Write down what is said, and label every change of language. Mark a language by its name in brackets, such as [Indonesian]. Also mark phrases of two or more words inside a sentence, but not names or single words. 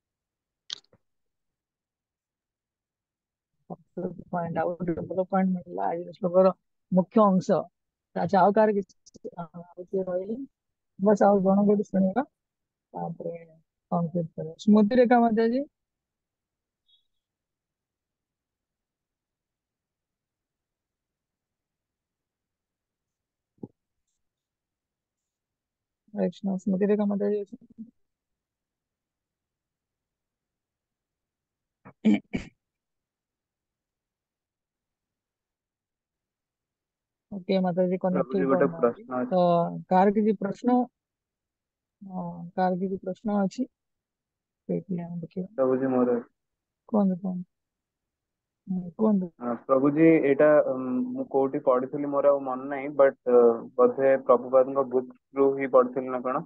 [Odia] ପଏଣ୍ଟ ଆଉ ଗୋଟେ ଭଲ ପଏଣ୍ଟ ମିଳିଲା ଆଜି ଶ୍ଲୋକର ମୁଖ୍ୟ ଅଂଶ। ଆଚ୍ଛା, ଆଉ କାହାର କିଛି ଆଉ କିଏ ରହିଲେ? ବସ୍ ଆଉ ଜଣ ଗୋଟେ ଶୁଣିବା, ତାପରେ କମ୍ପ୍ଲିଟ କରିବା। ସ୍ମୃତି ରେଖା ମାତାଜୀ। स्मृति रेखा माताजी ଅଛନ୍ତି? [Hindi] ओके माताजी कनेक्ट [Odia] ପ୍ରଭୁଜୀ ହେଇ ଗୋଟେ ପାରୁନାହାନ୍ତି। ପ୍ରଶ୍ନ ତ ଅଛି। କାହାର କିଛି ପ୍ରଶ୍ନ? କାହାର କିଛି ପ୍ରଶ୍ନ ଅଛି? ସେଇଠି ଆମେ ଦେଖିବା। ପ୍ରଭୁଜୀ ମୋର କୁହନ୍ତୁ କୁହନ୍ତୁ। କୁହନ୍ତୁ। ପ୍ରଭୁଜୀ ଏଇଟା ମୁଁ କୋଉଠି ପଢିଥିଲି ମୋର ଆଉ ମନେ ନାହିଁ, ବଟ୍ ବୋଧେ ପ୍ରଭୁପାଦଙ୍କ ବୁକ୍ ରୁ ହିଁ ପଢିଥିଲି ନା କଣ।